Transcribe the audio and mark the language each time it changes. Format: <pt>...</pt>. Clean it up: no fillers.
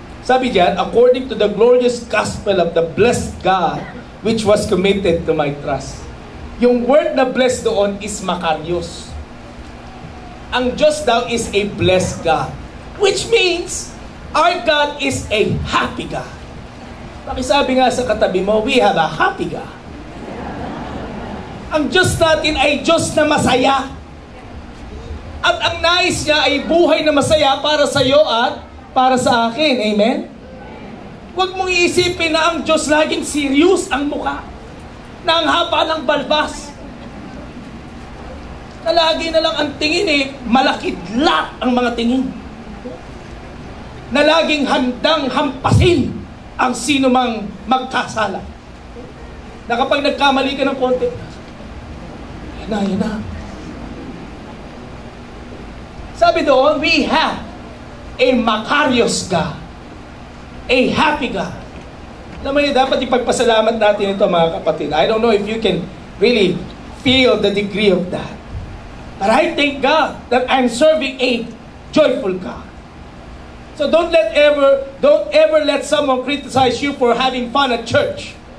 <tl>Sabi diyan,</tl> <en>according to the glorious gospel of the blessed God, which was committed to my trust. Yung word na blessed doon is Makarios.</en> <tl>Ang Diyos daw</tl> <en>is a blessed God, which means our God is a happy God.</en> <tl>Pakisabi nga sa katabi mo,</tl> <en>we have a happy God.</en> <tl>Ang Diyos natin ay Diyos na masaya. At ang nais niya ay buhay na masaya para sa iyo at para sa akin. Amen? Huwag mong iisipin na ang Diyos laging serious ang mukha, na ang haba ng balbas, na lagi na lang ang tingin malakidlat ang mga tingin, na laging handang hampasin ang sino mang magkasala, na kapag nagkamali ka ng konti, yan na. Sabi doon,</tl> <en>we have a Makarios God, a happy God.</en> <tl>Alam mo niyo, dapat ipagpasalamat natin ito, mga kapatid.</tl> <en>I don't know if you can really feel the degree of that. But I thank God that I'm serving a joyful God. So don't ever let someone criticize you for having fun at church.</en>